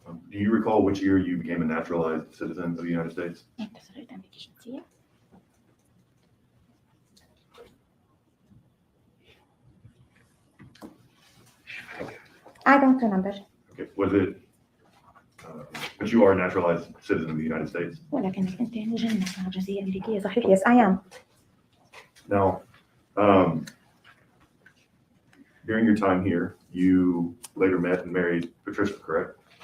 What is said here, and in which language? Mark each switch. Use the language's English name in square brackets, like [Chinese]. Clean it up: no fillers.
[English] Do you recall which year you became a naturalized citizen of the United States? [Arabic] أنت صرت أمريكي جنسية. [English] I don't remember. Okay, was it, but you are a naturalized citizen of the United States? [Arabic] ولكنك أنت مجنس مع جنسية أمريكية صحيح. [English] Yes, I am. Now, during your time here, you later met and married Patricia, correct?